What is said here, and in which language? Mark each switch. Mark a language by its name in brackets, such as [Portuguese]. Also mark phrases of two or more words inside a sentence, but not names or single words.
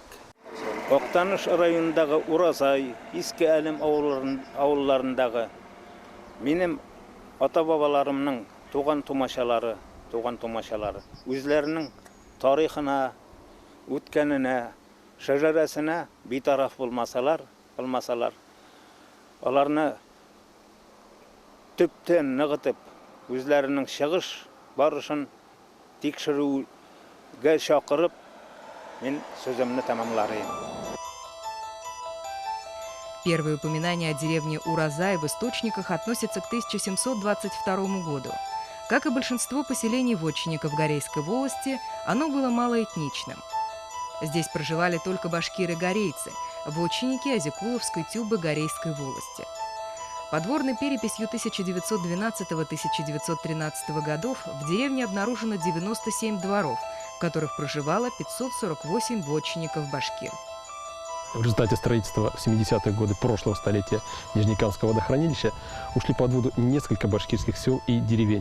[Tatar] Актаныш районындагы Уразай, Иске Әлем авылларындагы минем ата-бабаларымның туган тумачалары үзләренең тарихына, үткәненә, шәҗәрәсенә битараф булмасалар, аларны төптән ныгытып, үзләренең чыгыш барышын тикшерүгә чакырып, мин сүземне тәмамларым. [Russian] Первые упоминания о деревне Уразай в источниках относятся к 1722 году. Как и большинство поселений вотчинников Горейской волости, оно было малоэтничным. Здесь проживали только башкиры-горейцы, вотчинники Азикуловской тюбы Горейской волости. Подворной переписью 1912-1913 годов в деревне обнаружено 97 дворов, в которых проживало 548 вотчинников-башкир. В результате строительства в 70-е годы прошлого столетия Нижнекамского водохранилища ушли под воду несколько башкирских сел и деревень.